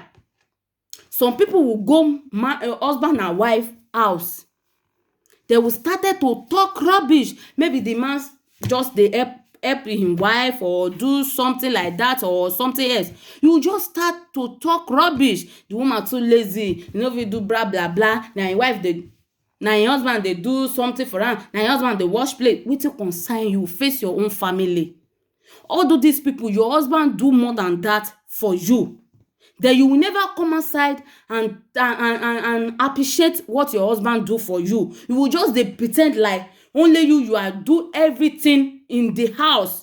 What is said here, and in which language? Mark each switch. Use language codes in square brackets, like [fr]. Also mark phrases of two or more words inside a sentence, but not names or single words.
[pcm] Some people will go husband and wife house. They will started to talk rubbish. Maybe the man just dey help him wife or do something like that or something else. You just start to talk rubbish. The woman too lazy, you no fit do blah blah blah. Na him wife na him husband dey do something for am. Na him husband dey wash plate. Wetin concern you? Face your own family. Although these people, your husband do more than that for you, then you will never come outside and appreciate what your husband do for you. You will just dey pretend like only you are do everything in the house.